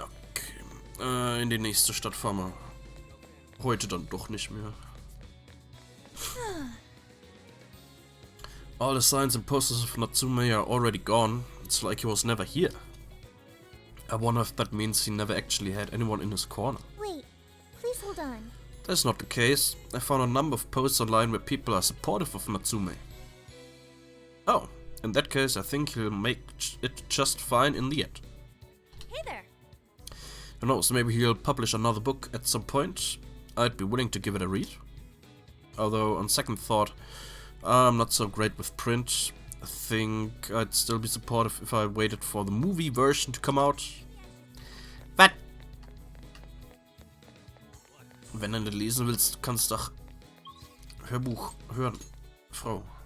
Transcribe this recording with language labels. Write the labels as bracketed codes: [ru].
[de] Okay. In die nächste Stadt fahren wir. Heute dann doch nicht mehr. [en] All the signs and posters of Natsume are already gone. It's like he was never here. I wonder if that means he never actually had anyone in his corner. Wait, please hold on. That's not the case. I found a number of posts online where people are supportive of Natsume. Oh, in that case I think he'll make it just fine in the end. Hey there. Who knows, maybe he'll publish another book at some point. I'd be willing to give it a read. Although, on second thought, I'm not so great with print. I think I'd still be supportive if I waited for the movie version to come out. [de] But wenn du nicht lesen willst, kannst du doch Hörbuch hören, Frau.